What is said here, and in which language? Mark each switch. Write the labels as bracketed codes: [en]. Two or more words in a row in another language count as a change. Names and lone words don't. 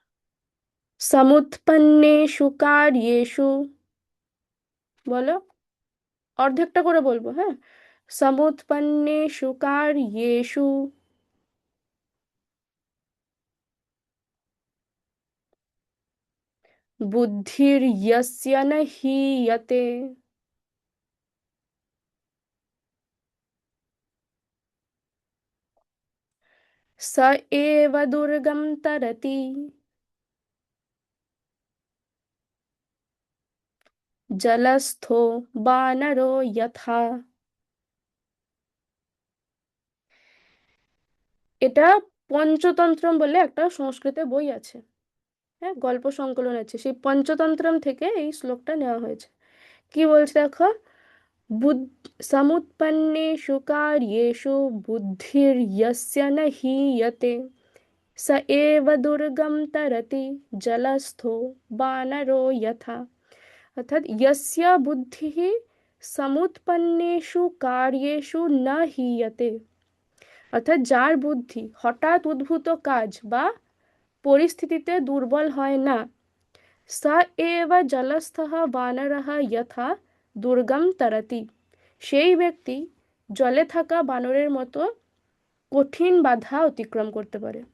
[sa] সমুৎপন্নেষু কার্যেষু, [bn] বলো। অর্ধেকটা করে বলবো, হ্যাঁ। [sa] সমুৎপন্নেষু কার্যেষু বুদ্ধির্যস্য ন হীয়তে, स एव दुर्गं तरति জলস্থো বানরো যথা। [bn] এটা পঞ্চতন্ত্রম বলে একটা সংস্কৃতে বই আছে। হ্যাঁ, গল্প সংকলন আছে, সেই পঞ্চতন্ত্রম থেকে এই শ্লোকটা নেওয়া হয়েছে। কি বলছে দেখো। [sa] সমুৎপন্নেষু কার্যেষু বুদ্ধির্যস্য ন হীয়তে, स एव दुर्गम तरति जलस्थो बानरो यथा। [bn] অর্থাৎ [sa] यस्य বুদ্ধিः সমুৎপন্নেষু কার্যেষু ন হীয়তে, [bn] অর্থাৎ যার বুদ্ধি হঠাৎ উদ্ভূত কাজ বা পরিস্থিতিতে দুর্বল হয় না, [sa] স এব জলস্থः বানরः যথা দুর্গম তরতি, [bn] সেই ব্যক্তি জলে থাকা বানরের মতো কঠিন বাধা অতিক্রম করতে পারে।